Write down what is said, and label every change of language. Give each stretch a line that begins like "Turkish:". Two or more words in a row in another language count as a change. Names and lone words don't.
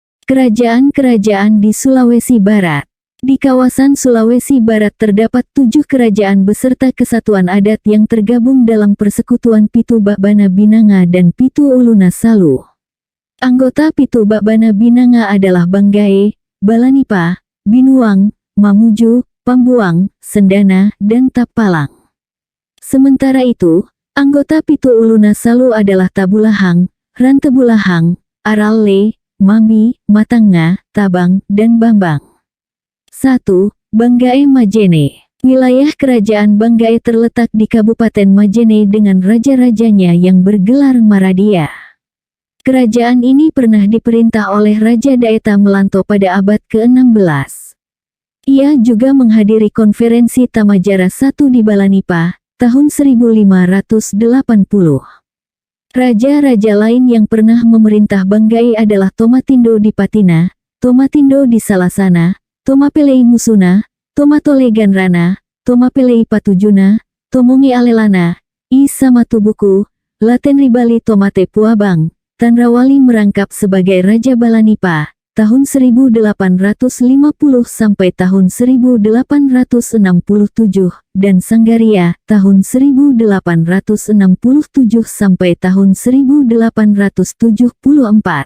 Indonesian: Kerajaan-kerajaan di Sulawesi Barat. Di kawasan Sulawesi Barat terdapat 7 kerajaan beserta kesatuan adat yang tergabung dalam persekutuan Pitu Bakbana Binanga dan Pitu Uluna Salu. Anggota Pitu Bakbana Binanga adalah Banggae, Balanipa, Binuang, Mamuju, Pambuang, Sendana, dan Tapalang. Sementara itu, anggota Pitu Uluna Salu adalah Tabulahang, Rantebulahang, Aralle, Mami, Matanga, Tabang, dan Bambang. 1. Banggae Majene. Wilayah kerajaan Banggae terletak di Kabupaten Majene dengan raja-rajanya yang bergelar Maradia. Kerajaan ini pernah diperintah oleh Raja Daeta Melanto pada abad ke-16. Ia juga menghadiri konferensi Tamajara I di Balanipa, tahun 1580. Raja-raja lain yang pernah memerintah Banggae adalah Tomatindo di Patina, Tomatindo di Salasana, Tomapelei Musuna, Tomatole Ganrana, Tomapelei Patujuna, Tomongi Alelana, I Samatubuku, Latenribali Tomate Puabang. Tanrawali merangkap sebagai Raja Balanipa, tahun 1850 sampai tahun 1867, dan Sanggaria, tahun 1867 sampai tahun 1874.